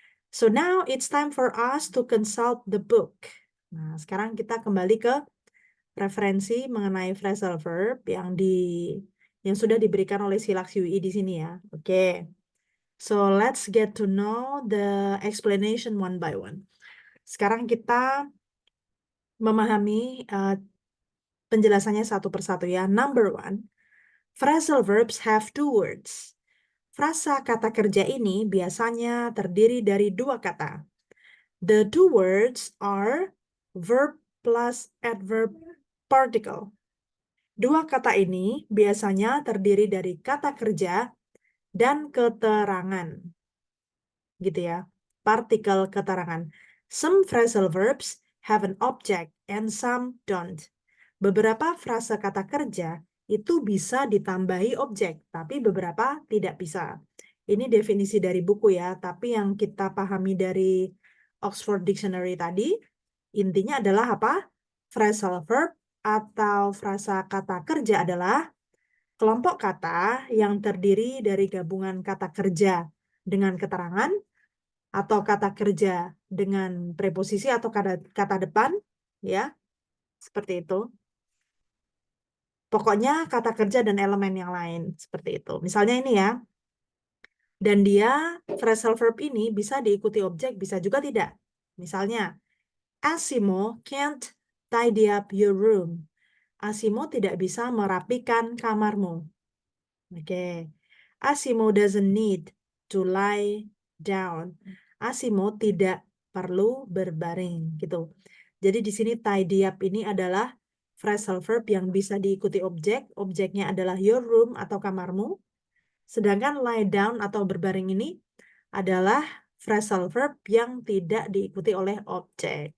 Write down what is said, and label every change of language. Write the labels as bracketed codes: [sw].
[en] So now it's time for us to consult the book. [id] Nah, sekarang kita kembali ke referensi mengenai phrasal verb yang sudah diberikan oleh Silax UI di sini ya. Oke. [en] So let's get to know the explanation one by one. [id] Sekarang kita memahami penjelasannya satu persatu ya. [en] Number one, phrasal verbs have two words. [id] Frasa kata kerja ini biasanya terdiri dari dua kata. [en] The two words are verb plus adverb particle. [id] Dua kata ini biasanya terdiri dari kata kerja dan keterangan. Gitu ya. Partikel keterangan. [en] Some phrasal verbs have an object and some don't. [id] Beberapa frasa kata kerja itu bisa ditambahi objek, tapi beberapa tidak bisa. Ini definisi dari buku ya, tapi yang kita pahami dari Oxford Dictionary tadi, intinya adalah apa? Phrasal verb atau frasa kata kerja adalah kelompok kata yang terdiri dari gabungan kata kerja dengan keterangan atau kata kerja dengan preposisi atau kata depan, ya, seperti itu. Pokoknya kata kerja dan elemen yang lain, seperti itu. Misalnya ini ya, dan dia, phrasal verb ini bisa diikuti objek, bisa juga tidak. [en] Misalnya, Asimo can't tidy up your room. [id] Asimo tidak bisa merapikan kamarmu. Oke. [en] Asimo doesn't need to lie down. [id] Asimo tidak perlu berbaring gitu. Jadi di sini tidy up ini adalah phrasal verb yang bisa diikuti objek. Objeknya adalah your room atau kamarmu. Sedangkan lie down atau berbaring ini adalah phrasal verb yang tidak diikuti oleh objek.